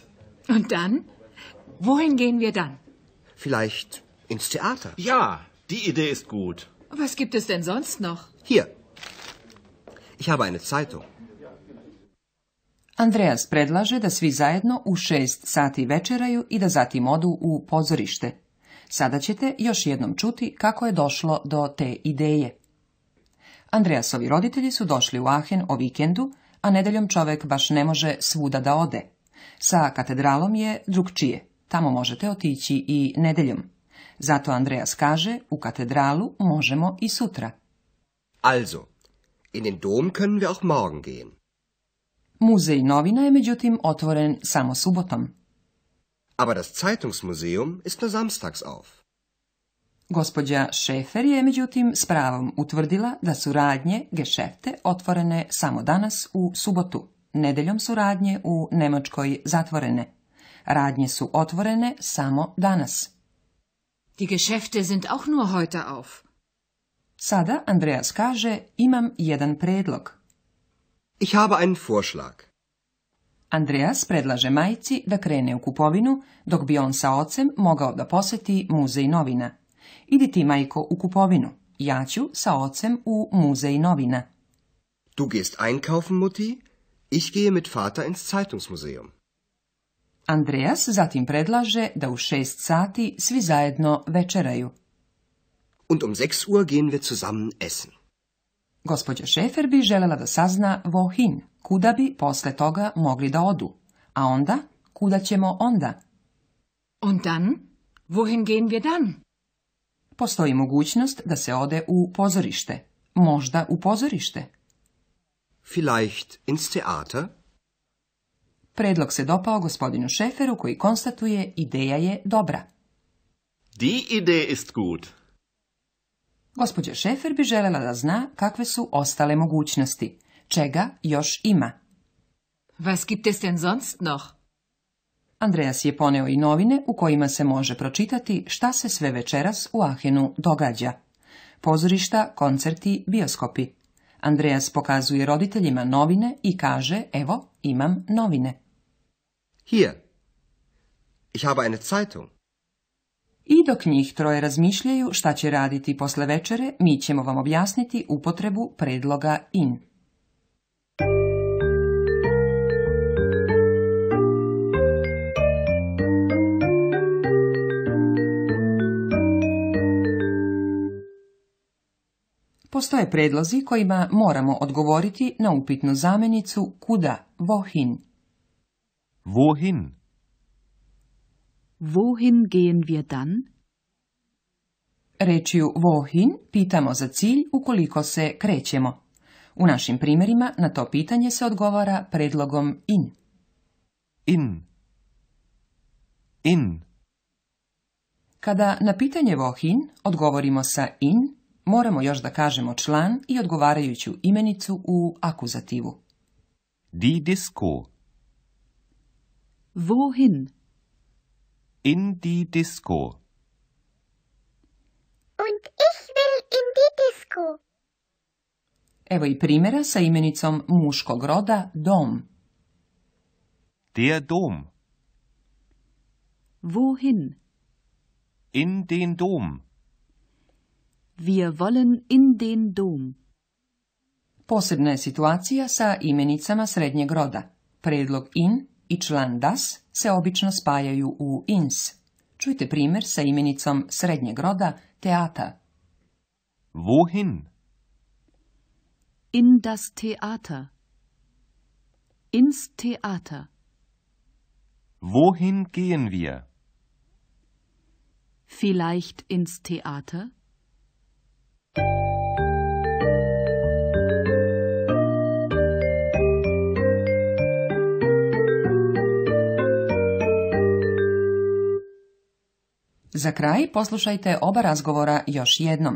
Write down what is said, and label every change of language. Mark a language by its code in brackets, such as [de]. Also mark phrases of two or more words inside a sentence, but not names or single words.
[de] Und dann? Wohin gehen wir dann? Vielleicht ins Theater. Ja, die Idee ist gut. Was gibt es denn sonst noch? Hier. Ich habe eine Zeitung. [sr] Andreas predlaže da svi zajedno u 6 sati večeraju i da zatim odu u pozorište. Sada ćete još jednom čuti kako je došlo do te ideje. Andreasovi roditelji su došli u Aachen o vikendu, a nedeljom čovjek baš ne može svuda da ode. Sa katedralom je drugčije, tamo možete otići i nedeljom. Zato Andreas kaže, u katedralu možemo i sutra. [de] Also, in den Dom können wir auch morgen gehen. [sr] Muzej novina je međutim otvoren samo subotom. [de] Aber das Zeitungsmuseum ist nur samstags auf. [sr] Gospođa Schäfer je međutim s pravom utvrdila da su radnje, Geschäfte, otvorene samo danas u subotu. Nedeljom su radnje u Njemačkoj zatvorene. Radnje su otvorene samo danas. [de] Die Geschäfte sind auch nur heute auf. [sr] Sada Andreas kaže, imam jedan predlog. [de] Ich habe einen Vorschlag. [sr] Andreas predlaže majci da krene u kupovinu, dok bi on sa ocem mogao da posjeti muzej novina. Idi ti, majko, u kupovinu. Ja ću sa ocem u muzej novina. [de] Du gehst einkaufen, Mutti. Ich gehe mit Vater ins Zeitungsmuseum. [sr] Andreas zatim predlaže da u 6 sati svi zajedno večeraju. [de] Und um 6 Uhr gehen wir zusammen essen. [sr] Gospođa Schäfer bi želela da sazna wohin, kuda bi posle toga mogli da odu. A onda, kuda ćemo onda? [de] Und dann? Wohin gehen wir dann? [sr] Postoji mogućnost da se ode u pozorište. Možda u pozorište. [de] Vielleicht ins Theater? [sr] Predlog se dopao gospodinu Schäferu koji konstatuje ideja je dobra. [de] Die Idee ist gut. [sr] Gospođa Schäfer bi želela da zna kakve su ostale mogućnosti. Čega još ima? [de] Was gibt es denn sonst noch? [sr] Andreas je poneo i novine u kojima se može pročitati šta se sve večeras u Aachenu događa. Pozorišta, koncerti, bioskopi. Andreas pokazuje roditeljima novine i kaže, evo, imam novine. [de] Hier. Ich habe eine Zeitung. [sr] I dok njih troje razmišljaju šta će raditi posle večere, mi ćemo vam objasniti upotrebu predloga in. Postoje predlozi kojima moramo odgovoriti na upitnu zamenicu kuda, [de] wohin. Wohin? Wohin gehen wir dann? [sr] Rečju wohin pitamo za cilj ukoliko se krećemo. U našim primjerima na to pitanje se odgovara predlogom in. In. In. Kada na pitanje wohin odgovorimo sa in, moramo još da kažemo član i odgovarajuću imenicu u akuzativu. [de] Die Disco. Wohin? In die Disco. Und ich will in die Disco. [sr] Evo i primjera sa imenicom muškog roda dom. [de] Der Dom. Wohin? In den Dom. Wir wollen in den Dom. [sr] Posebna je situacija sa imenicama srednjeg roda. Predlog in i član das se obično spajaju u ins. Čujte primjer sa imenicom srednjeg roda teatar. [de] Wohin? In das Theater. Ins Theater. Wohin gehen wir? Vielleicht ins Theater? [sr] Za kraj poslušajte oba razgovora još jednom.